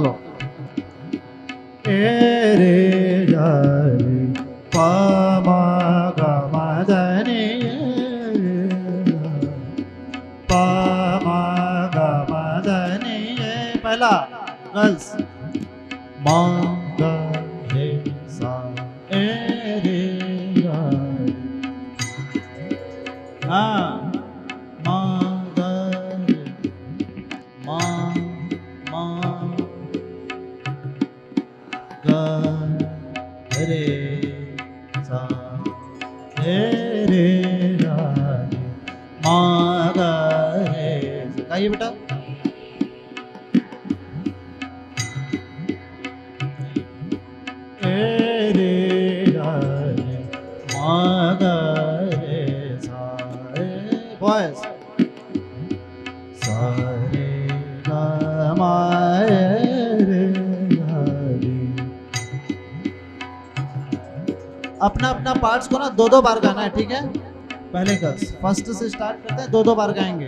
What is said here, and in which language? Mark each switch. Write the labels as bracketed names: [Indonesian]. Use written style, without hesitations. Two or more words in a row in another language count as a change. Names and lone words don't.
[Hindi] चलो ए रे जा रे पा मा गा मा दा नी पा मा गा मा दा नी। पहला गर्ल्स मा गा रे सा ए रे जा हाँ मा गा रे मा मा गा रे सा ए रे गा रे मा गा रे। गाइए बेटा। ए रे गा रे मा गा रे सा बॉयज सा रे गा मा रे गा रे। अपना अपना पार्ट्स को ना दो दो बार गाना है, ठीक है। पहले [English] girls first [Hindi] से स्टार्ट करते हैं, दो दो बार गाएंगे।